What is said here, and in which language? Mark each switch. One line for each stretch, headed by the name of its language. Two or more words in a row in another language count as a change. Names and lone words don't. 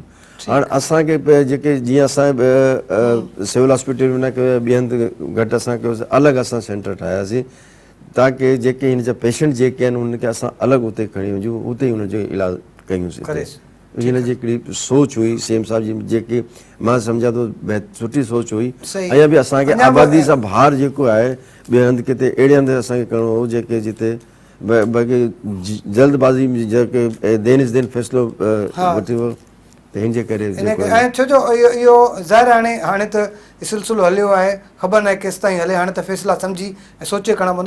Sindhi: हाणे असांखे जेके जीअं असां
English: civil hospital
Sindhi: में न कयो, ॿिए हंधि घटि असां कयोसीं, अलॻि असां सेंटर ठाहियासीं, ताकी जेके हिन जा पेशेंट जेके आहिनि उनखे असां अलॻि उते खणी वञूं, उते ई हुनजो इलाजु कयूंसीं. हिन जी हिकिड़ी सोच हुई CM साहिब जी, जेके मां सम्झां थो सुठी सोच हुई. ऐं बि असांखे आबादी सां भार जेको आहे ॿिए हंधि किथे अहिड़े हंधि असांखे करिणो हो जेके जिते बाक़ी जल्दबाज़ी जेके दिन इस दिन फ़ैसिलो वठी वियो, त हिन जे करे ऐं छो जो इहो ज़ाहिर आहे हाणे त सिलसिलो हलियो आहे, ख़बर न आहे केसि ताईं हले, हाणे त फ़ैसिला सम्झी ऐं सोचे खणणा पवंदा।